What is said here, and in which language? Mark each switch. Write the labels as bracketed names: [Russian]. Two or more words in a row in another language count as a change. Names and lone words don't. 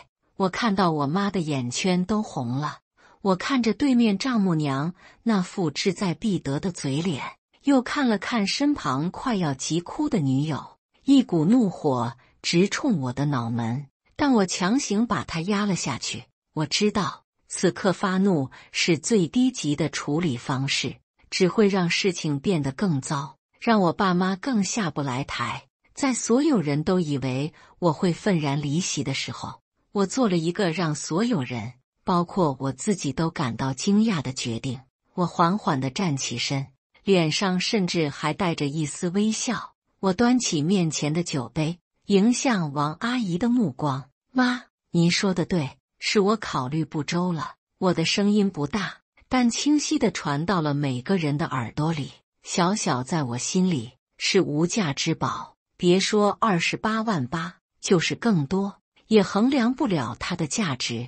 [Chinese] 我看到我媽的眼圈都紅了，我看着對面丈母娘那副志在必得的嘴臉，又看了看身旁快要急哭的女友，一股怒火直衝我的腦門，但我強行把它壓了下去。我知道，此刻發怒是最低級的處理方式，只會讓事情變得更糟，讓我爸媽更下不來台。在所有人都以為我會憤然離席的時候，我做了一個讓所有人，包括我自己都感到驚訝的決定。我緩緩地站起身，臉上甚至還帶着一絲微笑。我端起面前的酒杯，迎向王阿姨的目光。媽，您說的對，是我考慮不周了。我的聲音不大，但清晰地傳到了每個人的耳朵裡。小小在我心裡是無價之寶，別說28萬8，就是更多，也衡量不了它的價值。